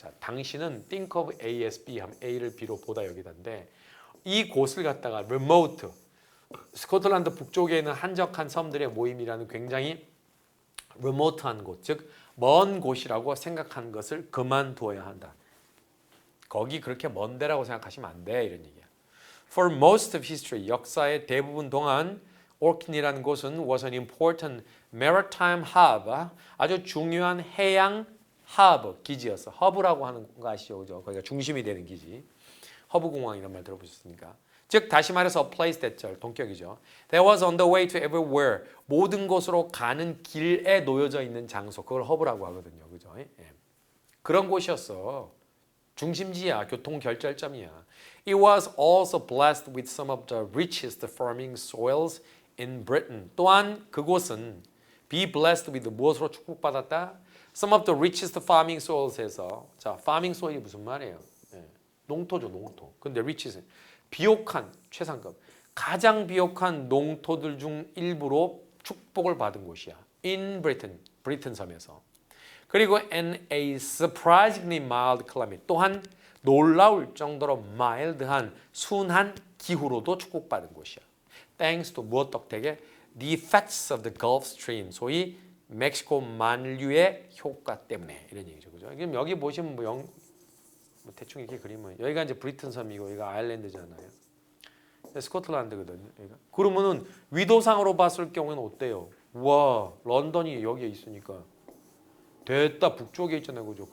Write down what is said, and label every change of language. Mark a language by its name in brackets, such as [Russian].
[Korean] 자, 당신은 [English] think of A as B [Korean] 하면 A를 B로 보다 여기다인데 이 곳을 갖다가 remote, 스코틀랜드 북쪽에 있는 한적한 섬들의 모임이라는 굉장히 remote한 곳, 즉 먼 곳이라고 생각하는 것을 그만두어야 한다. 거기 그렇게 먼 데라고 생각하시면 안 돼. 이런 얘기야. [English] For most of history, [Korean] 역사의 대부분 동안 Orkney라는 곳은 [English] was an important maritime hub, [Korean] 아주 중요한 해양 hub, 기지였어. 허브라고 하는 거 아시죠? 그죠? 거기가 중심이 되는 기지. 허브 공항 이런 말 들어보셨습니까? 즉 다시 말해서 a place 대절, 동격이죠. [English] That was on the way to everywhere. [Korean] 모든 곳으로 가는 길에 놓여져 있는 장소. 그걸 허브라고 하거든요. 그죠? 예. 그런 곳이었어. 중심지야. 교통 결절점이야. [English] It was also blessed with some of the richest farming soils in Britain. [Korean] 또한 그곳은 be blessed with 무엇으로 축복받았다? [English] Some of the richest farming soils [Korean] 에서 자, farming soil이 무슨 말이에요? 예. 농토죠, 농토. 근데 richest 비옥한 최상급 가장 비옥한 농토들 중 일부로 축복을 받은 곳이야. [English] In Britain, [Korean] 브리튼 섬에서. 그리고 [English] and a surprisingly mild climate. [Korean] 또한 놀라울 정도로 mild한 순한 기후로도 축복받은 곳이야. [English] Thanks to [Korean] 무엇 덕택에 [English] the effects of the Gulf Stream. [Korean] 소위 멕시코 만류의 효과 때문에 이런 얘기죠. 그죠? 그럼 여기 보시면 뭐 대충 이렇게 그리면 여기가 이제 브리튼 섬이고 여기가 아일랜드잖아요. 스코틀랜드거든요. 여기가. 그러면은 위도상으로 봤을 경우에는 어때요? 와, 런던이 여기에 있으니까 됐다 북쪽에 있잖아요, 그죠?